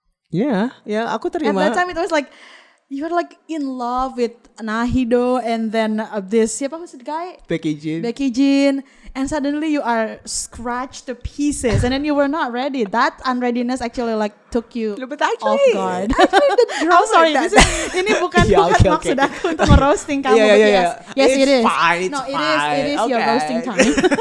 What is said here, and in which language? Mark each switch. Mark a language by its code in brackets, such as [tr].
[id] Yeah, aku terima. [en] At that time it was like, you're like in love with Nahido and then this, siapa was the guy? Becky Jean. And suddenly you are scratched to pieces and then you were not ready. That unreadiness actually like took you off guard. Actually the drama. I'm sorry, [id] ini bukan maksud aku untuk nge-roasting kamu. [en] Yes, it is. Fine, it is your roasting time.